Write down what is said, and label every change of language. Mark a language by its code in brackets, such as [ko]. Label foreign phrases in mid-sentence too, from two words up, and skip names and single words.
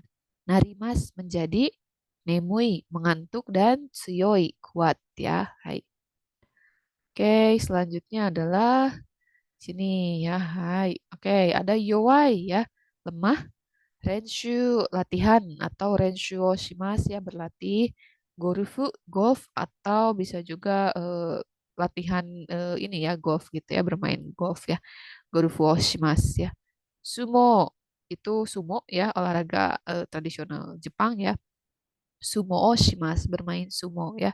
[id] Narimas, menjadi. Nemui, mengantuk. Dan tsuyoi, kuat ya. Hai. Oke, selanjutnya adalah sini ya. Hai. Oke, ada yowai ya, lemah. Renshu, latihan atau [ja] 練習をします [id] ya, berlatih. Gorufu, golf atau bisa juga latihan ini ya, golf gitu ya, bermain golf ya. [ja] ゴルフをします ya. [id] Sumo, itu sumo ya, olahraga tradisional Jepang ya. [ja] 相撲をします, [id] bermain sumo ya.